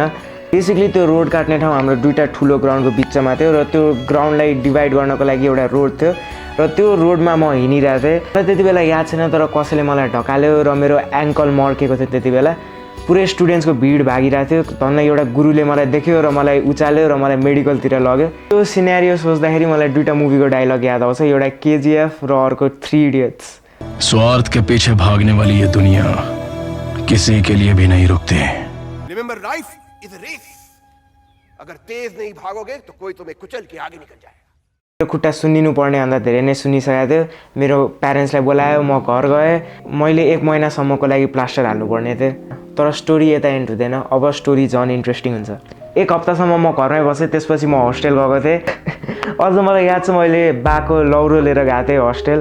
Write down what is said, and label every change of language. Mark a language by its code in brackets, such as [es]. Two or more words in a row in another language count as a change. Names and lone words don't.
[ne] बेसिकली त्यो रोड काट्ने ठाउँ हाम्रो दुईवटा ठुलो ग्राउन्डको बिचमा थियो र त्यो ग्राउन्डलाई डिभाइड गर्नको लागि एउटा रोड थियो र त्यो रोडमा म हिँडिरहेको थिएँ। र त्यति बेला याद छैन तर कसैले मलाई ढकाल्यो र मेरो एङ्कल मर्केको थियो। त्यति बेला पुरै स्टुडेन्ट्सको भिड भागिरहेको थियो। धन्न एउटा गुरुले मलाई देख्यो र मलाई उचाल्यो र मलाई मेडिकलतिर लग्यो। त्यो सिनेरियो सोच्दाखेरि मलाई दुईवटा मुभीको डायलग याद आउँछ, एउटा केजिएफ र अर्को 3 इडियट्स। [hi] स्वार्थ के पीछे भागने वाली ये दुनिया किसी के लिए भी नहीं रुकती। [en] Remember life is a race, [hi] अगर तेज नहीं भागोगे तो कोई तुम्हें कुचल के आगे निकल जाएगा। [ne] खुट्टा सुन्निनु पर्ने भन्दा धेरै नै सुनिसकेको थियो। मेरो प्यारेन्ट्सलाई बोलायो, म घर गएँ। मैले 1 महिनासम्मको लागि प्लास्टर हाल्नुपर्ने थियो। तर स्टोरी यता एन्ड हुँदैन, अब स्टोरी झन् इन्ट्रेस्टिङ हुन्छ। 1 हप्तासम्म म घरमै बसेँ, त्यसपछि म होस्टेल गएको थिएँ। अझ मलाई याद छ मैले बाको लौरो लिएर गएको थिएँ होस्टेल।